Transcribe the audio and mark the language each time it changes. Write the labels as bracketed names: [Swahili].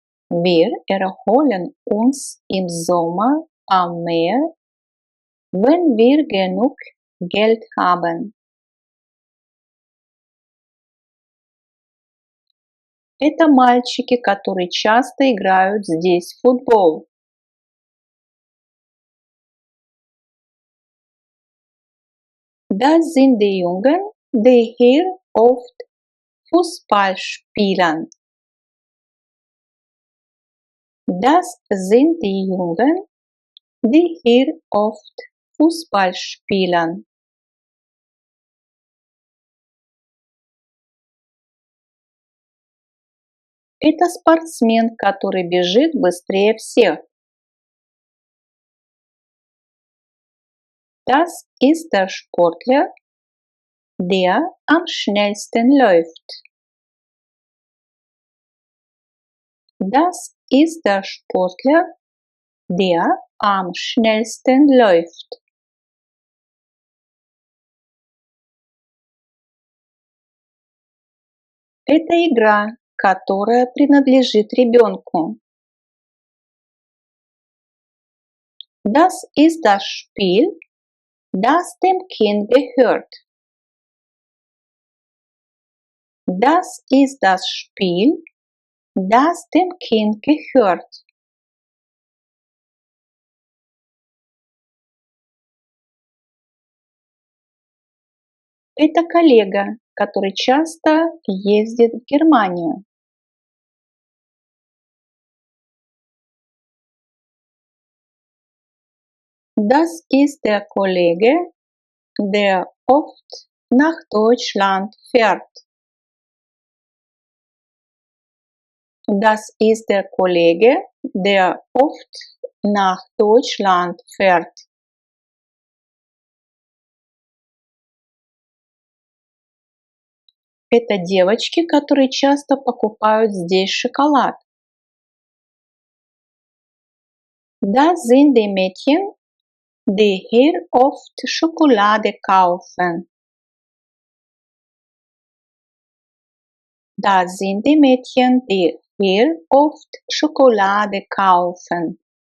[German] Wir erholen uns im Sommer am Meer, wenn wir genug Geld haben. [Russian] Это мальчики, которые часто играют здесь в футбол. [German] Das sind die Jungen, die hier oft Fußball spielen. Das sind die Jungen, die hier oft Fußball spielen. [Russian] Это спортсмен, который бежит быстрее всех. [German] Das ist der Sportler, der am schnellsten läuft. Das ist der Sportler, der am schnellsten läuft. [Russian] Это игра, которая принадлежит ребенку. [German] Das ist das Spiel, das dem Kind gehört. Das ist das Spiel, das dem Kind gehört. [Russian] Это коллега, который часто ездит в Германию. [German] Das ist der Kollege, der oft nach Deutschland fährt. Das ist der Kollege, der oft nach Deutschland fährt. [Russian] Это девочки, которые часто покупают здесь шоколад. [German] Das sind die Mädchen, die hier oft Schokolade kaufen. Das sind die Mädchen, die hier oft Schokolade kaufen.